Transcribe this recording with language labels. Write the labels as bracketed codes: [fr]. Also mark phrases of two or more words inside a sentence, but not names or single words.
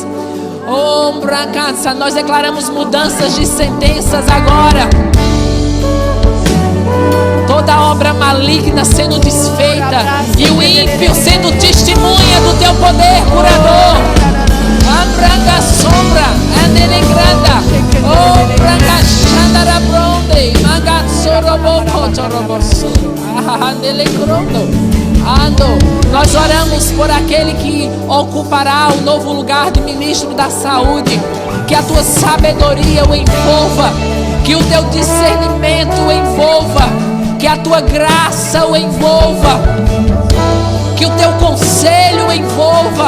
[pt] Oh, Bracança, nós declaramos mudanças de sentenças agora. Toda obra maligna sendo desfeita e o ímpio sendo testemunha do teu poder curador. Branca sombra, anelegrada, oh, branca chandara bronde, manga sorobo choroboso, anelegrondo. Nós oramos por aquele que ocupará o novo lugar de ministro da saúde, que a tua sabedoria o envolva, que o teu discernimento o envolva, que a tua graça o envolva, que o teu conselho o envolva.